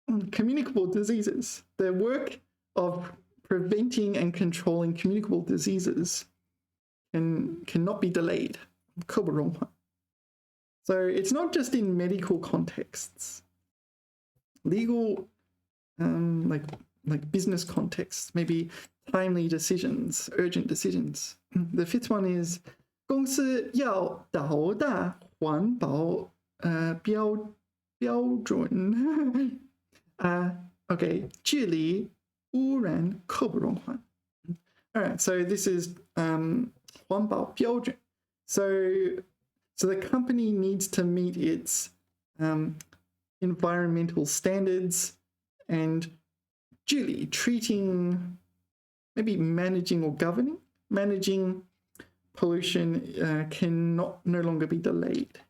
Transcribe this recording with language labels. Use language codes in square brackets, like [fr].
[en] Communicable diseases. The work of preventing and controlling communicable diseases cannot be delayed. 刻不容缓. So it's not just in medical contexts. Legal, like business contexts, maybe timely decisions, urgent decisions. The fifth one is [zh] 公司要达到环保标准. Okay, 治理污染刻不容缓. [en] All right, so this is 环保标准. So the company needs to meet its environmental standards, and 治理 treating, maybe managing or governing, managing pollution cannot no longer be delayed.